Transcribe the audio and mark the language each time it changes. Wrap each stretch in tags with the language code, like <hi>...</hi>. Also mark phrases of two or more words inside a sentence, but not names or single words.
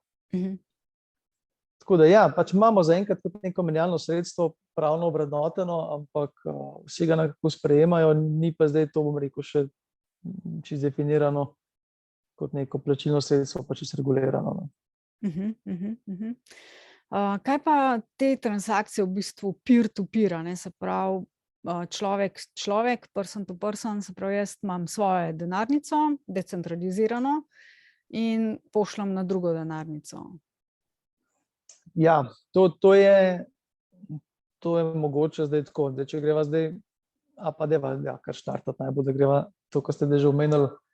<sl>Tako da ja, pač imamo zaenkrat neko menjalno sredstvo pravno ovrednoteno, ampak vsi ga nekako sprejemajo, ni pa zdaj to, bom rekel, še čisto definirano kot neko plačilno sredstvo, pa čisto regulirano. Kaj pa te transakcije v bistvu</sl> <en>peer-to-peer,</en> <sl>ne, se pravi človek,</sl> <en>person to person,</en> <sl>se pravi jaz imam svojo denarnico, decentralizirano in pošljem na drugo denarnico. Ja, to je mogoče zdaj tako, da če greva zdaj, pa deva, ja, kar štartati najbolj, da greva to, kar ste že omenili.</sl>